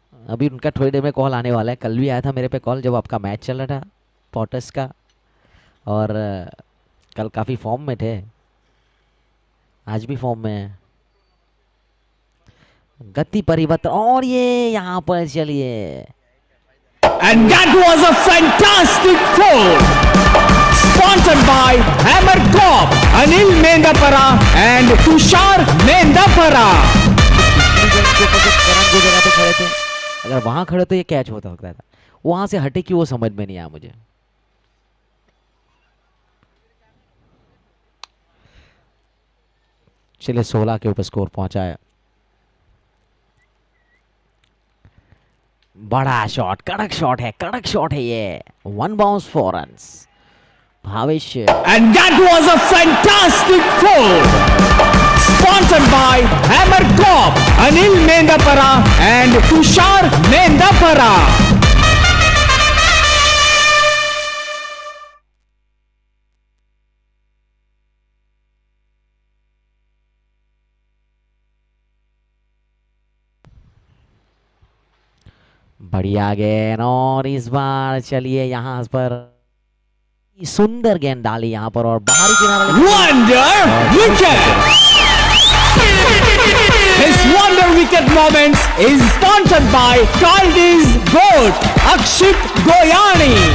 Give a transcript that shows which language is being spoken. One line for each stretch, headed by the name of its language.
Hindi: अभी उनका थोड़ी देर में कॉल आने वाला है, कल भी आया था मेरे पे कॉल जब आपका मैच चल रहा था पॉटर्स का। और कल काफ़ी फॉर्म में थे, आज भी फॉर्म में है। गति परिवर्तन और ये यहाँ पर चलिए,
English: And that was a fantastic foul. Sponsored by Hammer Corp, Anil Mendapara and Tushar Mendapara.
Hindi: करण जो जगह पे खड़े थे, अगर वहां खड़े तो ये कैच होता सकता था, वहां से हटे कि वो समझ में नहीं आया मुझे। चलिए 16 के ऊपर स्कोर पहुंचा है। बड़ा शॉट, कड़क शॉट है ये। 1 bounce 4 runs. Bhavesh
English: And that was a fantastic foul. Sponsored by Hammer Corp, Anil Mendapara and Tushar Mendapara.
Hindi: बढ़िया गेंद और इस बार चलिए यहाँ पर सुंदर गेंद डाली यहाँ पर और बाहरी किनारे
English: Wonder wicket. His wonder wicket moments is sponsored by Kaldi's Goat, Akshit Goyani.